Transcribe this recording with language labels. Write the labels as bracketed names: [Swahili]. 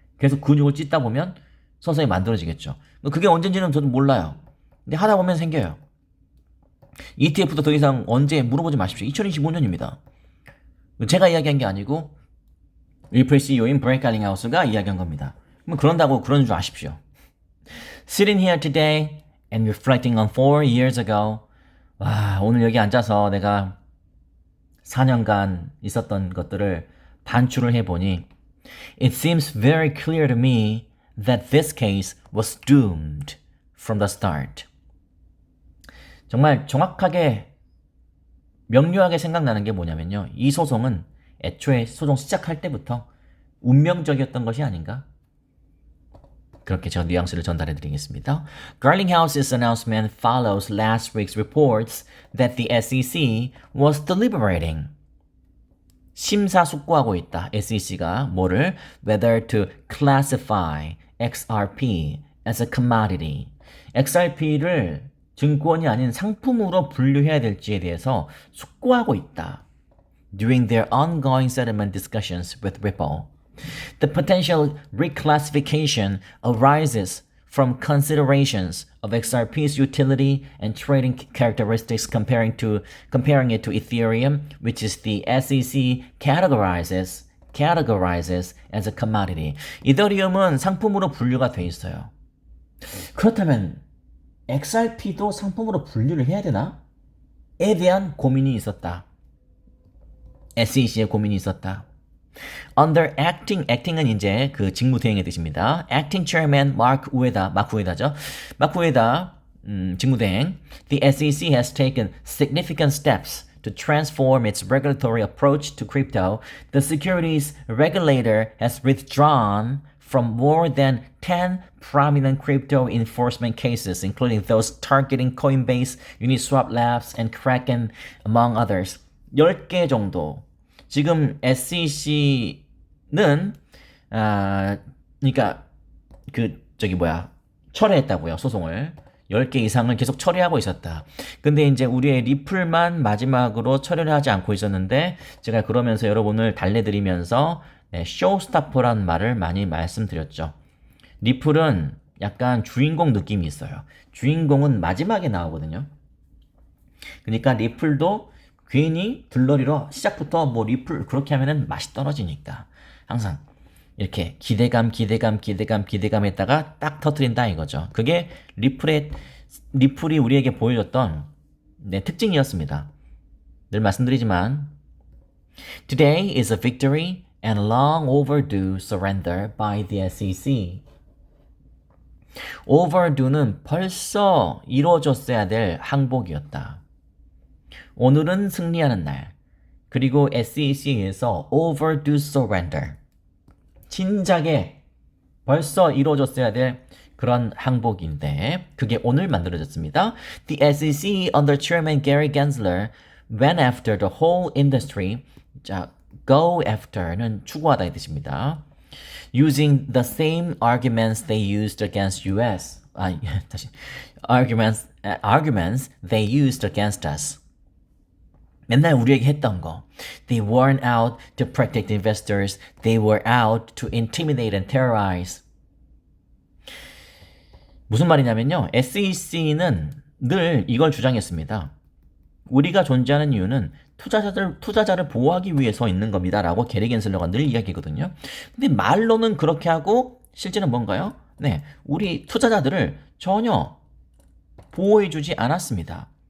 [Korean] 계속 근육을 찢다 보면 서서히 만들어지겠죠. 그게 언젠지는 저도 몰라요. 근데 하다 보면 생겨요. ETF도 더 이상 언제 물어보지 마십시오. 2025년입니다. 제가 이야기한 게 아니고 리플 CEO인 브레이크 갈링하우스가 이야기한 겁니다. 그런다고 그러는 줄 아십시오. [English] Sitting here today and reflecting on 4 years ago. [Korean] 와, 오늘 여기 앉아서 내가 4년간 있었던 것들을 반추를 해보니 [English] It seems very clear to me that this case was doomed from the start. [Korean] 정말 정확하게 명료하게 생각나는 게 뭐냐면요. 이 소송은 애초에 소송 시작할 때부터 운명적이었던 것이 아닌가? 그렇게 제가 뉘앙스를 전달해 드리겠습니다. [English] Garlinghouse's announcement follows last week's reports that the SEC was deliberating. [Korean] 심사숙고하고 있다. SEC가 뭐를? [English] Whether to classify XRP as a commodity. [Korean] XRP를 증권이 아닌 상품으로 분류해야 될지에 대해서 숙고하고 있다. [English] During their ongoing settlement discussions with Ripple, the potential reclassification arises from considerations of XRP's utility and trading characteristics comparing it to Ethereum, which is the SEC categorizes as a commodity. [Korean] 이더리움은 상품으로 분류가 돼 있어요. 그렇다면 XRP도 상품으로 분류를 해야 되나? 에 대한 고민이 있었다. SEC의 고민이 있었다. Under acting은 이제 그 직무대행의 뜻입니다. Acting Chairman 마크 우에다죠. 마크 우에다 직무대행. [English] The SEC has taken significant steps to transform its regulatory approach to crypto. The securities regulator has withdrawn from more than 10 prominent crypto enforcement cases, including those targeting Coinbase, Uniswap Labs, and Kraken, among others. [Korean] 10개 정도. 지금 SEC는 그러니까 철회했다고요. 소송을. 10개 이상을 계속 처리하고 있었다. 근데 이제 우리의 리플만 마지막으로 처리를 하지 않고 있었는데 제가 그러면서 여러분을 달래드리면서 쇼스타퍼란 말을 많이 말씀드렸죠. 리플은 약간 주인공 느낌이 있어요. 주인공은 마지막에 나오거든요. 그러니까 리플도 괜히 들러리로 시작부터 뭐 리플 그렇게 하면은 맛이 떨어지니까 항상 이렇게 기대감했다가 딱 터트린다 이거죠. 그게 리플이 우리에게 보여줬던 특징이었습니다. 늘 말씀드리지만 [English] Today is a victory and long overdue surrender by the SEC. [Korean] overdue는 벌써 이루어졌어야 될 항복이었다. 오늘은 승리하는 날. 그리고 SEC에서 overdue surrender. 진작에 벌써 이루어졌어야 될 그런 항복인데 그게 오늘 만들어졌습니다. [English] The SEC under Chairman Gary Gensler went after the whole industry. [Korean] 자, go after는 추구하다 이 뜻입니다. [English] Using the same arguments they used against US. Arguments they used against us. [Korean] 맨날 우리에게 했던 거. [English] They weren't out to protect investors. They were out to intimidate and terrorize. [Korean] 무슨 말이냐면요. SEC는 늘 이걸 주장했습니다. 우리가 존재하는 이유는 투자자를 보호하기 위해서 있는 겁니다. 라고 게리 겐슬러가 늘 이야기거든요. 근데 말로는 그렇게 하고 실제는 뭔가요? 네, 우리 투자자들을 전혀 보호해주지 않았습니다.